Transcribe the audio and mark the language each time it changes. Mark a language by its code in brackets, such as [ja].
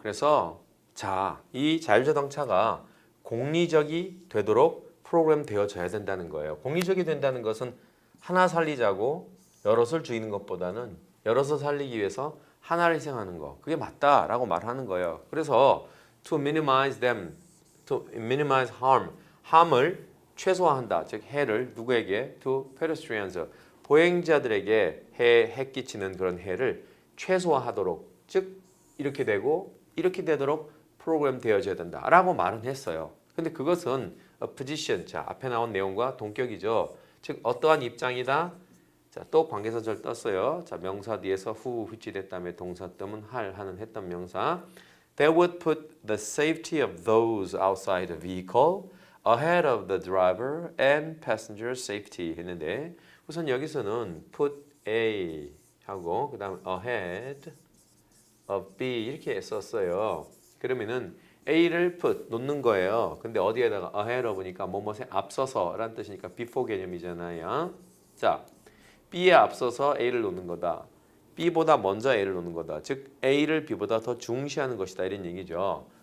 [ko] 그래서 자, 이 자율자동차가 공리적이 되도록 프로그램 되어져야 된다는 거예요. 공리적이 된다는 것은 하나 살리자고 여럿을 죽이는 것보다는 여럿을 살리기 위해서 하나를 희생하는 거. 그게 맞다라고 말하는 거예요. 그래서 [en] to minimize them, to minimize harm [ko] 을 최소화한다. 즉 해를 누구에게? [en] to pedestrians, [ko] 보행자들에게 해 끼치는 그런 해를 최소화하도록, 즉 이렇게 되고 이렇게 되도록 프로그램 되어져야 된다라고 말은 했어요. 근데 그것은 [en] a position, [ko] 자 앞에 나온 내용과 동격이죠. 즉 어떠한 입장이다. 자, 또 관계사절 떴어요. 자, 명사 뒤에서 who which됐다음에 동사 뜸은 할 하는 했던 명사. [en] That would put the safety of those outside the vehicle ahead of the driver and passenger safety [ko] 했는데 우선 여기서는 put A 하고 그 다음 ahead of B 이렇게 썼어요. 그러면은 A를 put 놓는 거예요. 근데 어디에다가 ahead of니까 뭐뭐에 앞서서라는 뜻이니까 before 개념이잖아요. 자, B에 앞서서 A를 놓는 거다. B보다 먼저 A를 놓는 거다. 즉 A를 B보다 더 중시하는 것이다 이런 얘기죠.